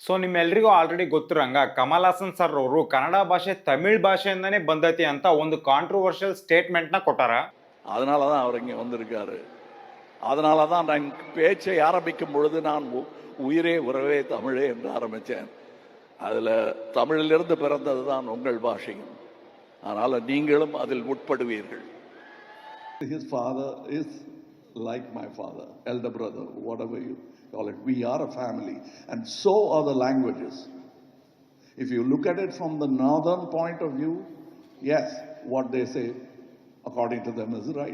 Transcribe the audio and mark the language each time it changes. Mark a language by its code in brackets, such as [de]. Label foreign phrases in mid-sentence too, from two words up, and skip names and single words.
[kn] ಸೊ ನಿಮ್ಮೆಲ್ರಿಗೂ ಆಲ್ರೆಡಿ ಗೊತ್ತಿರಂಗ ಕಮಲ್ ಹಾಸನ್ ಸರ್ ಅವರು ಕನ್ನಡ ಭಾಷೆ ತಮಿಳ್ ಭಾಷೆಯಿಂದನೇ ಬಂದೈತಿ ಅಂತ ಒಂದು [en] controversial statement [kn] ಕೊಟ್ಟಾರ. [ta] அதனால தான் அவர் இங்கே வந்திருக்காரு. அதனால தான் நான் பேச்சை ஆரம்பிக்கும் பொழுது நான் உயிரே உறவே தமிழே என்று ஆரம்பித்தேன். அதில் தமிழிலிருந்து பிறந்தது தான் உங்கள் பாஷையும். அதனால் நீங்களும் அதில் உட்படுவீர்கள். [en] His father is like my father, elder brother, whatever you call it. We are a family, and so are the languages. If you look at it from the northern point of view, yes, what they say according to them is right.